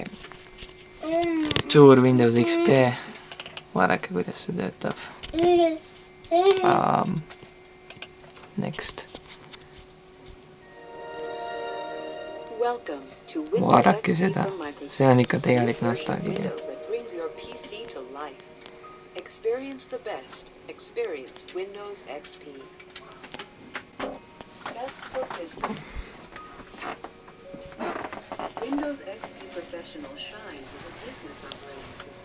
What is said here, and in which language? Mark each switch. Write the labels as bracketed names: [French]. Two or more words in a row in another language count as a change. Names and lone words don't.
[Estonian] Suur Windows XP. Vaadake, kuidas see töötab. Next. Vaadake seda. See on ikka tegelik nostalgia. [English] Experience the best. Experience Windows XP. Best for business. Windows XP Professional shines as a business operating system.